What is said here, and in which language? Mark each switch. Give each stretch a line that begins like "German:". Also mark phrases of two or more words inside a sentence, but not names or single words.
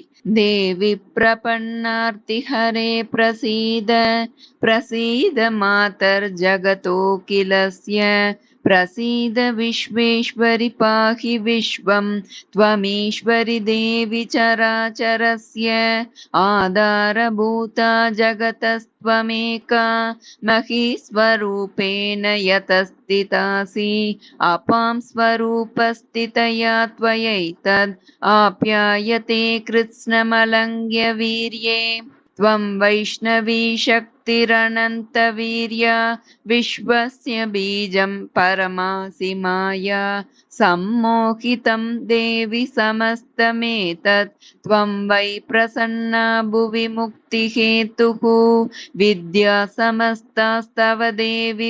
Sanskrit: देवि प्रपन्नार्ति हरे प्रसीद प्रसीद मातर् जगतोऽखिलस्य प्रसीद विश्वेश्वरि पाहि विश्वं त्वमीश्वरि देवि चराचरस्य आधारभूता जगतस्त्वमेका महीस्वरूपेण यतस्स्थितासि अपां स्वरूपस्थितया त्वयैतत् आप्यायते कृत्स्नमलङ्घ्य वीर्ये त्वं वैष्णवी शक्तिरनन्तवीर्या विश्वस्य बीजं परमासि माया सम्मोहितं देवि समस्तमेतत् त्वं वै प्रसन्ना भुवि मुक्तिहेतुः विद्या समस्तास्तव देवि